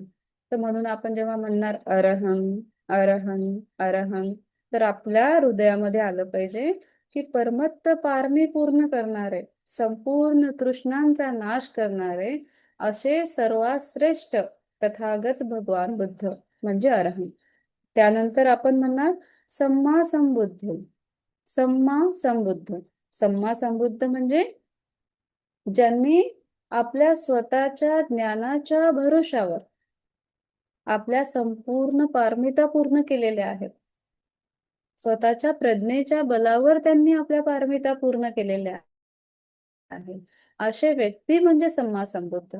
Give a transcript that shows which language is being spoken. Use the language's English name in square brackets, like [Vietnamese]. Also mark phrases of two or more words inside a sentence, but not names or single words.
[Marathi] तर म्हणून आपण जेव्हा म्हणणार [Pali] अरहं, अरहं, अरहं, [Marathi] तर आपल्या हृदयामध्ये आलं पाहिजे की परमत्त पारमी पूर्ण करणारे, संपूर्ण तृष्णांचा नाश करणारे असे सर्वात श्रेष्ठ तथागत भगवान बुद्ध म्हणजे अरहं. त्यानंतर आपण म्हणणार [Pali] सम्मा संबुद्ध. सम्मा संबुद्ध, सम्मा संबुद्ध [Marathi] म्हणजे ज्यांनी आपल्या स्वतःच्या ज्ञानाच्या भरोशावर आपल्या संपूर्ण पारमिता पूर्ण केलेल्या आहेत, स्वतःच्या प्रज्ञेच्या बलावर त्यांनी आपल्या पारमिता पूर्ण केलेल्या आहे, असे व्यक्ती म्हणजे [Pali] सम्मा संबुद्ध.